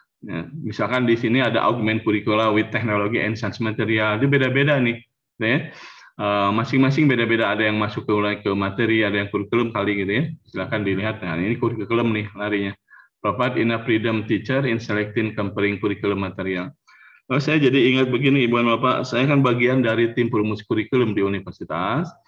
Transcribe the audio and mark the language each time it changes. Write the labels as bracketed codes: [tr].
[id] Ya, misalkan di sini ada [en] augment curricula with technology and science material, [id] itu beda-beda nih, ya. Masing-masing beda-beda, ada yang masuk ke materi, ada yang kurikulum kali gitu ya. Silakan dilihat. Nah, ini kurikulum nih larinya. [en] Provide enough freedom teacher in selecting comparing curriculum material. [id] Saya jadi ingat begini, Ibu dan Bapak, saya kan bagian dari tim perumus kurikulum di universitas.